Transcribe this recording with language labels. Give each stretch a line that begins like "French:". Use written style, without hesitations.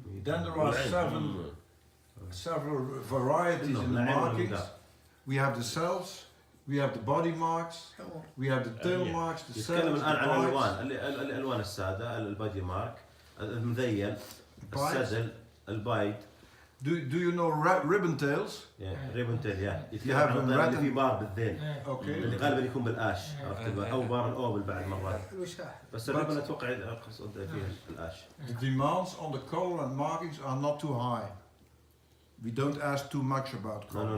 English: Then there are several varieties in the markings. We have the cells. We have the body marks, we have the tail marks, the
Arabic: يتكلم الآن عن الألوان، الألوان السادة، البادي مارك، المذيل، السدل، البايد.
English: Do you know ribbon tails? ribbon tail, You have them red
Arabic: اللي في بار بالذيل. Okay. اللي غالبا يكون بالآش، أو بار الأوبل بعد مرات. بس الريبن أتوقع أقصد فيه الآش.
English: The demands on the color and markings are not too high. We don't ask too much about color.